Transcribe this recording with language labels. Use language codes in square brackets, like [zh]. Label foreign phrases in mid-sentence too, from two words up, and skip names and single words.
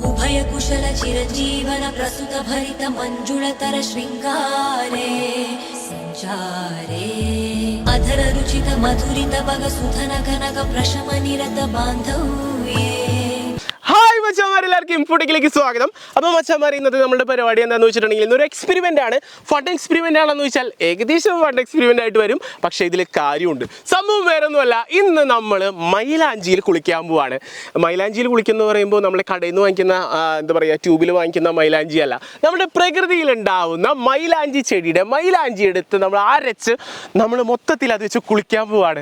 [sa] निर्भय कुशल चिरजीवन प्रसुत भरित मंजुलतर श्रृंगारे संचारे अधर रुचित मधुरित भग सुधन कनक प्रशम निरत बांधव्ये. [ml] ഹായ് മച്ചാമാർ, എല്ലാവർക്കും ഇൻഫോടെക്കിലേക്ക് സ്വാഗതം. അപ്പോൾ മച്ചാമാർ, ഇന്നത്തെ നമ്മുടെ പരിപാടി എന്താണെന്ന് വെച്ചിട്ടുണ്ടെങ്കിൽ ഇന്നൊരു എക്സ്പെരിമെൻ്റ് ആണ്. [en] fun experiment [ml] ആണെന്ന് വെച്ചാൽ ഏകദേശം [en] fun experiment [ml] ആയിട്ട് വരും, പക്ഷേ ഇതിൽ കാര്യമുണ്ട്. സംഭവം വേറെ ഒന്നുമല്ല, ഇന്ന് നമ്മൾ മൈലാഞ്ചിയിൽ കുളിക്കാൻ പോവാണ്. മൈലാഞ്ചിയിൽ കുളിക്കുന്ന പറയുമ്പോൾ നമ്മൾ കടയിൽ നിന്ന് വാങ്ങിക്കുന്ന എന്താ പറയുക, ട്യൂബിൽ വാങ്ങിക്കുന്ന മൈലാഞ്ചി അല്ല, നമ്മുടെ പ്രകൃതിയിൽ ഉണ്ടാവുന്ന മൈലാഞ്ചി ചെടിയുടെ മൈലാഞ്ചി എടുത്ത് നമ്മൾ അരച്ച് നമ്മൾ മൊത്തത്തിൽ അത് വെച്ച് കുളിക്കാൻ പോവാണ്.